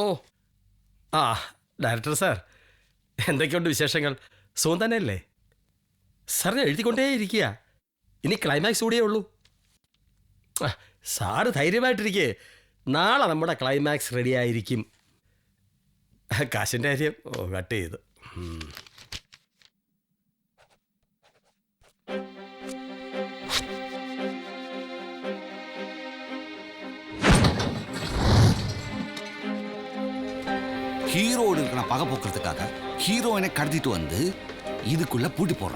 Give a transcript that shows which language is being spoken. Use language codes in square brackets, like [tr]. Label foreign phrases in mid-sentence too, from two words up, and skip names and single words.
[ml] ആ [en] director sir, [ml] എന്തൊക്കെയുണ്ട് വിശേഷങ്ങൾ? സുഖം തന്നെയല്ലേ? സാറിന് എഴുതിക്കൊണ്ടേ ഇരിക്കുക. ഇനി ക്ലൈമാക്സ് കൂടിയേ ഉള്ളൂ. സാറ് ധൈര്യമായിട്ടിരിക്കേ, നാളെ നമ്മുടെ [en] climax ready [ml] ആയിരിക്കും. കാശിൻ്റെ കാര്യം കട്ട് ചെയ്ത്. [ta] ஹீரோடு இருக்கிற பகை போக்குறதுக்காக ஹீரோயினை கடத்திட்டு வந்து இதுக்குள்ள பூட்டி போடுறான்.